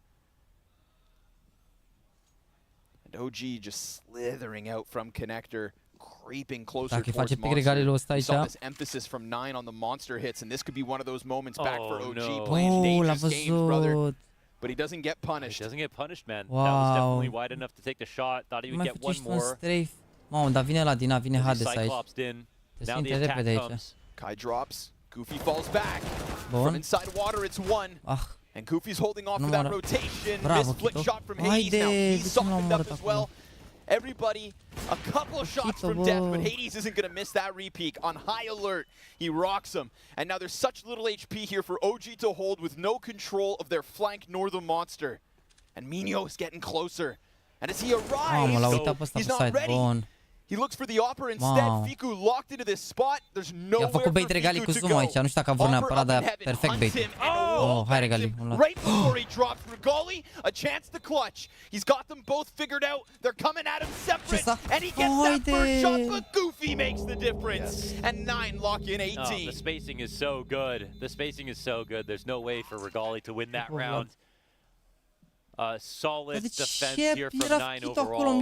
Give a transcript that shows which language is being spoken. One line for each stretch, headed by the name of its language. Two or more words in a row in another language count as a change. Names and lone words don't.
English: OG just slithering out from connector, creeping closer towards Monster. Saw this emphasis from Nine on the monster hits, and this could be one of those moments back for OG playing dangerous games, brother. But he doesn't get punished. He doesn't get punished, man. That was definitely wide enough to take the shot. Thought he would get one more.
Romanian: Mamă, dar vine la Dina, vine Hades aici.
English: Now the attack comes. Kai drops. Goofy falls back. From inside water, it's one. And Goofy's holding off for that rotation. This flick shot from Hades. Now he's softened up as well. Everybody, a couple of shots from death, but Hades isn't going to miss that repeat. On high alert, he rocks him. And now there's such little HP here for OG to hold with no control of their flank nor the monster. And Minio is getting closer. And as he arrives, he's not ready. He looks for the upper instead. Fiku locked into this spot. There's nowhere for Fiku to go.
Romanian: Aici. Nu știu dacă a vrut neapărat, dar perfect bait. Oh, hai Regali.
English: Right before he drops Regali, a chance to clutch. He's got them both figured out. They're coming at him separate, and he gets that first shot, but Goofy makes the difference. And 9 lock in 18. Oh, the spacing is so good. The spacing is so good. There's no way for Regali to win that round. Solid defense here from 9 overall.